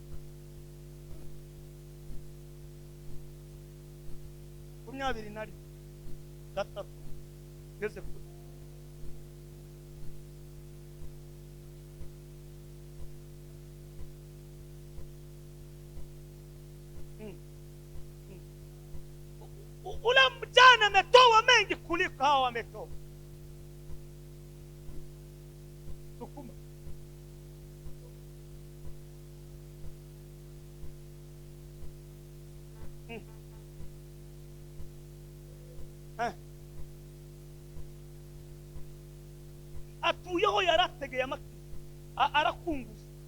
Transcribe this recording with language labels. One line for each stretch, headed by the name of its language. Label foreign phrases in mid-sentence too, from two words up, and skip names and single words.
Swahili: 23
Kinyarwanda: ngeze kuri
Swahili: ule mjane ametoa mengi kuliko hao wametoa. Sukuma.
Kinyarwanda: Atuyeho yarategeye amatwi arakunguza.